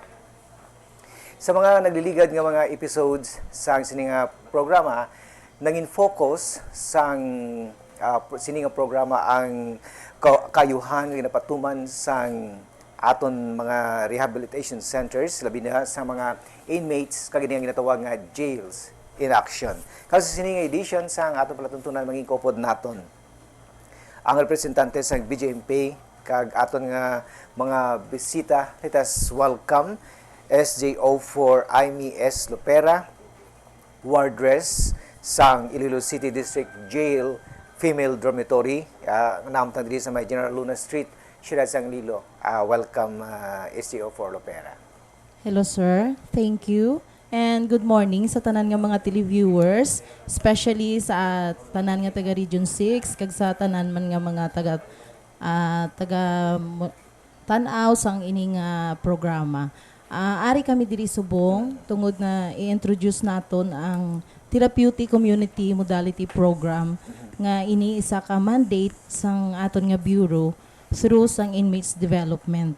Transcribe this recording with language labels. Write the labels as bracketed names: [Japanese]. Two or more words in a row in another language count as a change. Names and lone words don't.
[Hiligaynon] Sa mga nagliligad nga mga episodes sang sininga programa, nangin focus sang sininga programa ang kayuhan nga napatuman sang aton mga [English] rehabilitation centers, [Hiligaynon] labi na sa mga inmates kag nga ginatawag nga [English] jails in action. [Hiligaynon] Kasi sininga edition sang aton palatuntunan maging kopod naton ang representante sang BJMP kag aton nga mga bisita. [English] Let us welcome SJO4 Aimee S. [Hiligaynon] Lopera, wardress sang Iloilo City District Jail Female Dormitory, namtang diri sa may General Luna Street, Ciudad Sang Iloilo. [English] Welcome, SJO4 Lopera. Hello sir, thank you. And good morning [Hiligaynon] sa tanan nga mga televiewers, especially sa tanan nga taga Region 6, kag sa tanan man nga mga taga tanaw sang ining programa. Ari kami diri subong tungod na i-introduce naton ang Therapeutic Community Modality Program nga ini isa ka mandate sang aton nga bureau through sang [English] inmates development.